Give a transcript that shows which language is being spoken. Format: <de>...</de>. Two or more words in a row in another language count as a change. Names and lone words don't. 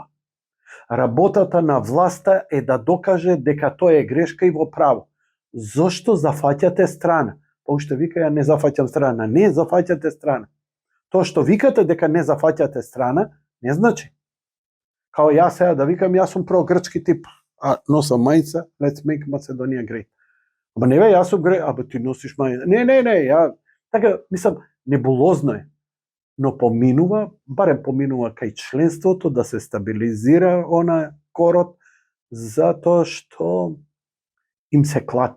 <mk>Работата на власта е да докаже дека тоа е грешка и во право. Зошто зафаќате страна? Па уште вика, ја не зафаќам страна. Не зафаќате страна. Тоа што викате дека не зафаќате страна, не значи. Као јас сега да викам, јас сум прогрчки тип, а носам мајца,</mk> <en>let's make Macedonia great.</en> <mk>Ама не бе, јас сум great, абе ти носиш мајца. Не, ја, така, мислам, небулозно е. Но поминува, барем поминува кај членството да се стабилизира она корот, затоа што им се клати.</mk>